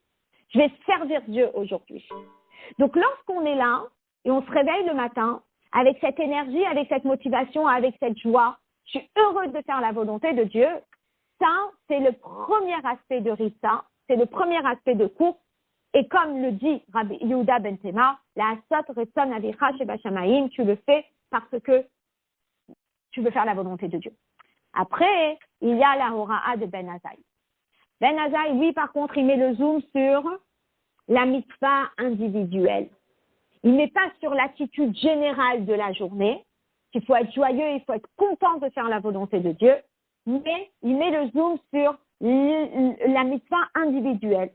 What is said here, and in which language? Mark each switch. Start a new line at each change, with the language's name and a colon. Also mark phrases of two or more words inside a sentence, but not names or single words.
French: Je vais servir Dieu aujourd'hui. Donc, lorsqu'on est là et on se réveille le matin avec cette énergie, avec cette motivation, avec cette joie, je suis heureux de faire la volonté de Dieu. Ça, c'est le premier aspect de Rissa, c'est le premier aspect de course. Et comme le dit Rabbi Yehuda Ben Tema,
Hebrew: לעשות רצון אביך שבשמים,
French: tu le fais parce que tu veux faire la volonté de Dieu. Après, il y a la Hora'a de Ben Azaï. Ben Azaï, lui, par contre, il met le zoom sur la mitzvah individuelle. Il n'est pas sur l'attitude générale de la journée, qu'il faut être joyeux, il faut être content de faire la volonté de Dieu, mais il met le zoom sur la mitzvah individuelle.